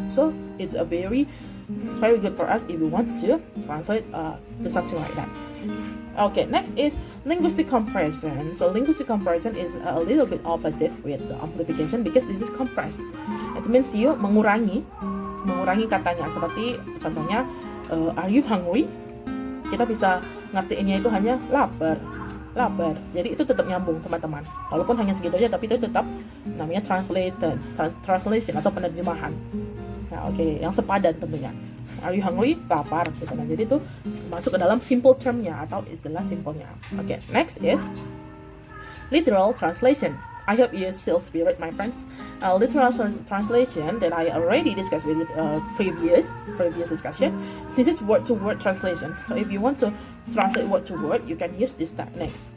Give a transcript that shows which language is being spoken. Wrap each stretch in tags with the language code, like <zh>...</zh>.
<en>So it's a very good for us if we want to translate something like that. Okay, next is linguistic comparison. So linguistic comparison is a little bit opposite with the amplification because this is compressed. It means you</en> <id>mengurangi katanya. Seperti contohnya,</id> <en>are you hungry?</en> <id>Kita bisa ngertiinnya itu hanya lapar. Jadi itu tetap nyambung teman-teman. Walaupun hanya segitu aja, tapi itu tetap namanya translation atau penerjemahan. Nah, oke, yang sepadan tentunya.</id> <en>Are you hungry?</en> <id>Lapar. Gitu. Nah, jadi itu masuk ke dalam simple term-nya atau istilah simpelnya.</id> <en>Oke, next is literal translation. I hope you still spirit, my friends. Literal translation that I already discussed with previous discussion. This is word-to-word translation. So if you want to translate word to word, you can use this techniques.</en>